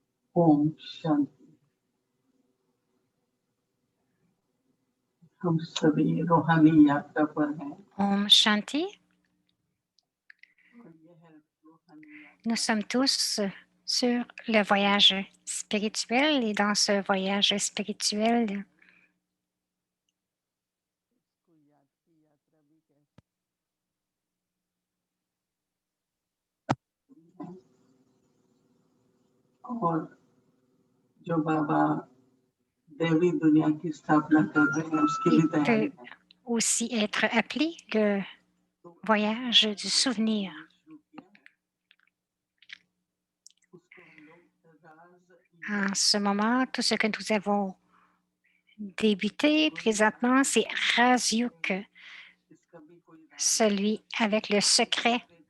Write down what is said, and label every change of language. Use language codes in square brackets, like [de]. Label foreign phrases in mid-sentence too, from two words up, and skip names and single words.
[hi] ओम शांति। हम सभी रूहानी यात्रा पर हैं। ओम शांति. [fr] Nous sommes tous sur le voyage spirituel et dans ce voyage spirituel, [hi] और जो बाबा देवी दुनिया की स्थापना कर रहे हैं उसकी भी [fr] il [hi] तैयारी [fr] peut [hi] है। [fr] aussi être appelé le voyage du souvenir. En ce moment, tout ce que nous avons débuté présentement, c'est Razyuk, celui avec le secret.